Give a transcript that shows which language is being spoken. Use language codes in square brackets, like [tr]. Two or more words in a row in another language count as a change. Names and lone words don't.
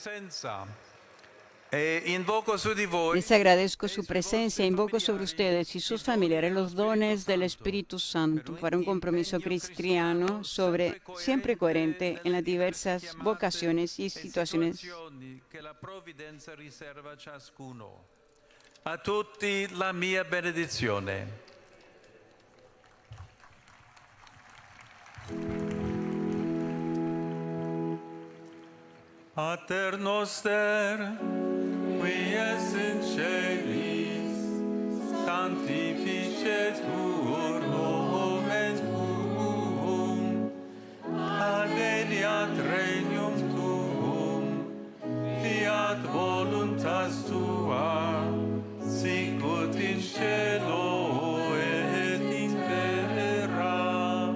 [es] Les agradezco su presencia, invoco sobre ustedes y sus familiares los dones del Espíritu Santo para un compromiso cristiano siempre coherente en las diversas vocaciones y situaciones. [it] A tutti la mia benedizione. [la] Pater noster, qui es in celis, sanctificetur nomen tuum, adveniat regnum tuum, fiat voluntas tua, sicut in cielo et in terra.